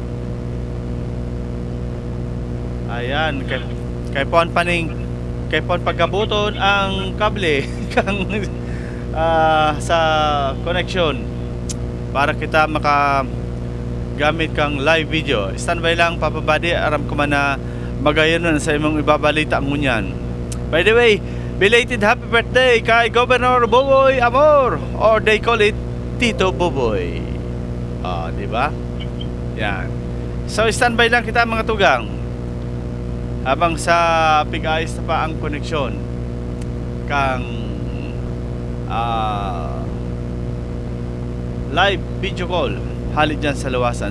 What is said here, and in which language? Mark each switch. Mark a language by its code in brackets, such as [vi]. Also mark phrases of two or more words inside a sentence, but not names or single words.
[bik] Ayan, kay Pon pagkabuton ang kable kang sa connection para kita makagamit kang [en] live video. [bik] Standby lang Papa Buddy, aram ko man na magayon nun sa imong ibabalita mo niyan. [en] By the way, belated happy birthday kay Governor Boboy Amor, or they call it Tito Boboy. [bik] Di ba? Yan. So standby lang kita mga tugang. Habang sa pig-ayos na pa ang koneksyon kang [en] live video call [bik] halid dyan sa luwasan.